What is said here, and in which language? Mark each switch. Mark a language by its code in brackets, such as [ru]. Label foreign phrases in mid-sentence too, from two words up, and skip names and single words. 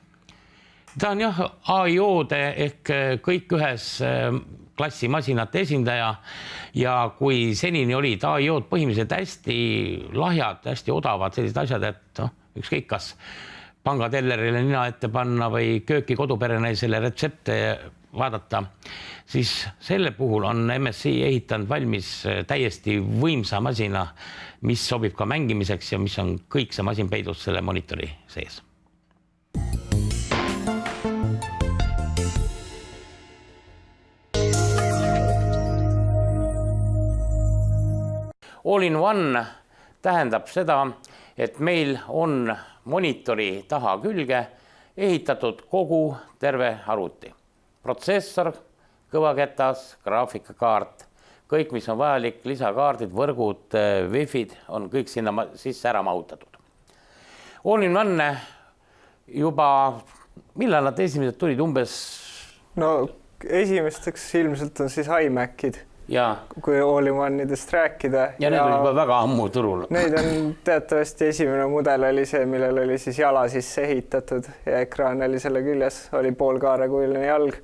[et] Ta on jah AIO-de ehk kõik ühes klassi masinate esindaja ja kui senini olid AIO-d põhimõtteliselt hästi lahjad, hästi odavad sellised asjad, et ükskõik kas pangatellerile nina ette panna või kööki koduperenaisele retsepte vaadata, siis selle puhul on MSI ehitanud valmis täiesti võimsa masina, mis sobib ka mängimiseks ja mis on kõik see masin peidus selle monitori sees. [en] All-in-one [et] tähendab seda, et meil on monitori taha külge ehitatud kogu terve arvuti. protsessor, kõvaketas, graafikakaart, kõik, mis on vajalik, lisakaardid, võrgud, wifi'd on kõik sinna sisse ära mahutatud. [en] All-in-one [et] juba, millal nad esimesed tulid umbes? No esimesteks ilmselt on siis iMacid. Ja. Kui [en] all-in-one'idest [et] rääkida. Ja need on juba väga ammu turul. Neid on teatavasti esimene mudel oli see, millel oli siis jala sisse ehitatud ja ekraan oli selle küljes, oli poolkaarekujuline jalg.